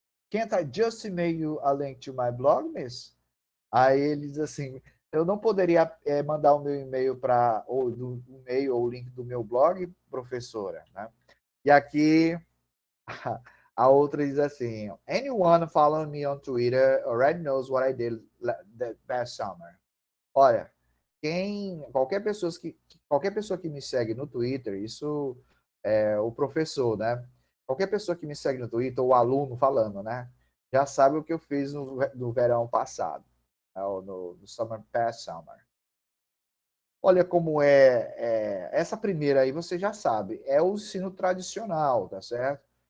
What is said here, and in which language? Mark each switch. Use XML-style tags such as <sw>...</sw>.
<en>Can't I just email you a link to my blog, miss?</en> <pt>Aí ele diz assim, eu não poderia mandar o meu e-mail para ou do e-mail ou o link do meu blog, professora, né? E aqui a outra diz assim,</pt> <en>anyone following me on Twitter already knows what I did the past summer.</en> <pt>Olha, qualquer pessoa que me segue no Twitter, isso é o professor, né? Qualquer pessoa que me segue no Twitter, ou o aluno falando, né? Já sabe o que eu fiz no verão passado, né?</pt> <en>no summer past summer.</en> <pt>Olha como essa primeira aí você já sabe, é o ensino tradicional, tá certo?</pt>